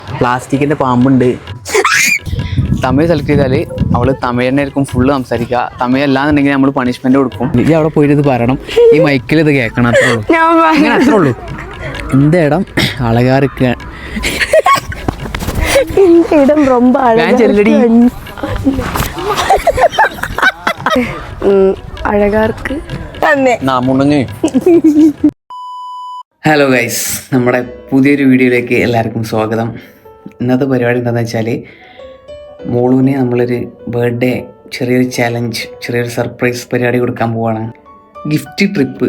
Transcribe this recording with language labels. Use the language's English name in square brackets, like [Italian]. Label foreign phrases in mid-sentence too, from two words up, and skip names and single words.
[Malayalam] പ്ലാസ്റ്റിക്കിൻ്റെ പാമ്പുണ്ട്. തമിഴ് സെലക്ട് ചെയ്താൽ അവൾ തമിഴ് തന്നെ ആയിരിക്കും ഫുള്ള് സംസാരിക്കുക. തമിഴ് അല്ലാന്നുണ്ടെങ്കിൽ നമ്മൾ പണിഷ്മെന്റ് കൊടുക്കും. ഇത് അവിടെ പോയിട്ട് ഇത് പറയണം, ഈ മൈക്കിൽ ഇത് കേൾക്കണം. അത്രേ ഉള്ളൂ, അത്രേ ഉള്ളൂ. [Tamil] இந்த இடம் அழகா இருக்கு. இந்த இடம் ரொம்ப அழகா இருக்கு. அழகா இருக்கு. [English] hello guys, [Malayalam] നമ്മുടെ പുതിയൊരു വീഡിയോയിലേക്ക് എല്ലാവർക്കും സ്വാഗതം. ഇന്നത്തെ പരിപാടി എന്താണെന്ന് വെച്ചാൽ, മോളൂന് നമ്മളൊരു ബർത്ത്ഡേ ചെറിയൊരു ചാലഞ്ച്, ചെറിയൊരു സർപ്രൈസ് പരിപാടി കൊടുക്കാൻ പോവാണ്. [English] gift trip.